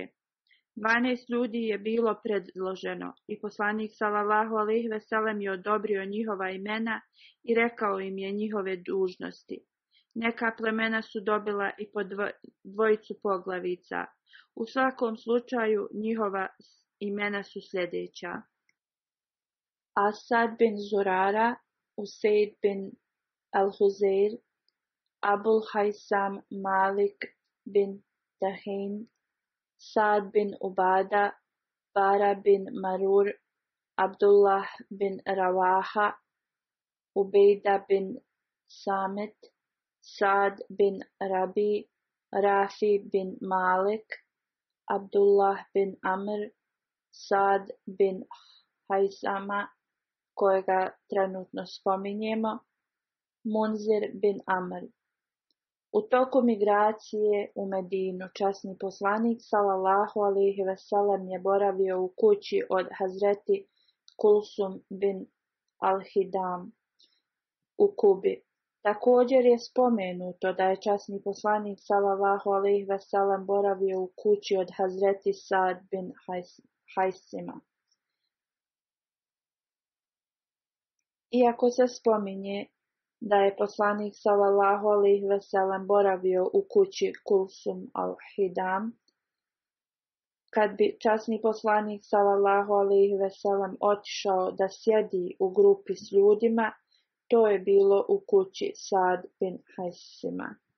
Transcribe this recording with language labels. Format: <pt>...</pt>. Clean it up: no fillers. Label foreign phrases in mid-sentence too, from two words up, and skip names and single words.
<bs>12 ljudi je bilo predloženo i poslanik</bs> <ar>صلى الله عليه وسلم</ar> <bs>je odobrio njihova imena i rekao im je njihove dužnosti. Neka plemena su dobila i po dvojicu poglavica. U svakom slučaju njihova imena su sljedeća: Asad bin Zurara, Usaid bin al-Huzair, Abul Haysam Malik bin Dahin, Sa'd bin Ubada, Bara bin Marur, Abdullah bin Rawaha, Ubejda bin Samit, Sa'd bin Rabi, Rafi bin Malik, Abdullah bin Amr, Sa'd bin Haysama, kojega trenutno spominjemo, Munzir bin Amr. U toku migracije u Medinu časni poslanik</bs> <ar>صلى الله عليه وسلم</ar> <bs>je boravio u kući od Hazreti Kulsum bin al-Hidam u Kubi. Također je spomenuto da je časni poslanik</bs> <ar>صلى الله عليه وسلم</ar> <bs>boravio u kući od Hazreti Sa'd bin Hajsima. Iako se spominje da je poslanik</bs> <ar>صلى الله عليه وسلم</ar> <bs>boravio u kući Kulsum al-Hidam, kad bi časni poslanik</bs> <ar>صلى الله عليه وسلم</ar> <bs>otišao da sjedi u grupi s ljudima, to je bilo u kući Sa'd bin Hajsima.</bs>